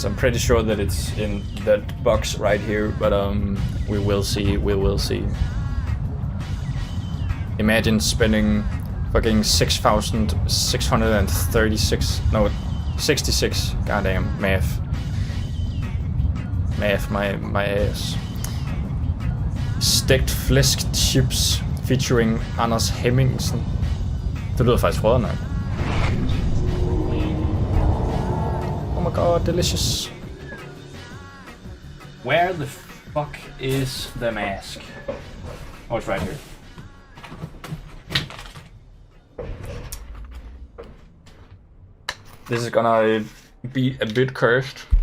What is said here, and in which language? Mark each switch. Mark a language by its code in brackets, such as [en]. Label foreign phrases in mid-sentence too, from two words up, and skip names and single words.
[en] I'm pretty sure that it's in that box right here, but we will see. We will see. Imagine spending fucking 6,636. No, 66. Goddamn math. Math my ass. [da] Stegt flæsk chips featuring Anders Hemmingsen. Det lyder faktisk rådder nok. [en] Oh my god, delicious. Where the fuck is the mask? Oh, it's right here. This is gonna be a bit cursed.